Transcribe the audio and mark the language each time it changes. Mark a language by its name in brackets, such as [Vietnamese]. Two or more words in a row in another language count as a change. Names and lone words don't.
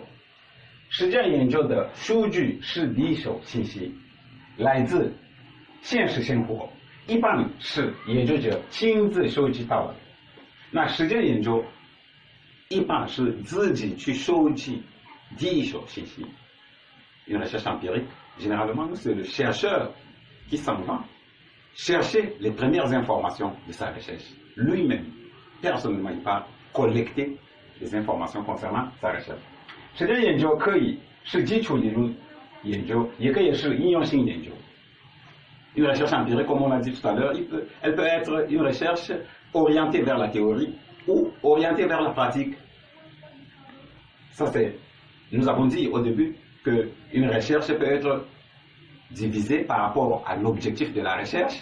[Chinese] 实践研究的数据是第一手信息，来自现实生活，一般是研究者亲自收集到的。那实践研究一般是自己去收集第一手信息。 [French] Une recherche empirique, généralement, c'est le chercheur qui s'en va chercher les premières informations de sa recherche. Lui-même, personnellement, il part collecter les informations concernant sa recherche. [Chinese] 实践研究可以是基础理论研究，也可以是应用性研究。 [French] Une recherche empirique, comme on l'a dit tout à l'heure, elle peut être une recherche orientée vers la théorie ou orientée vers la pratique. Ça, nous avons dit au début qu'une recherche peut être divisée par rapport à l'objectif de la recherche.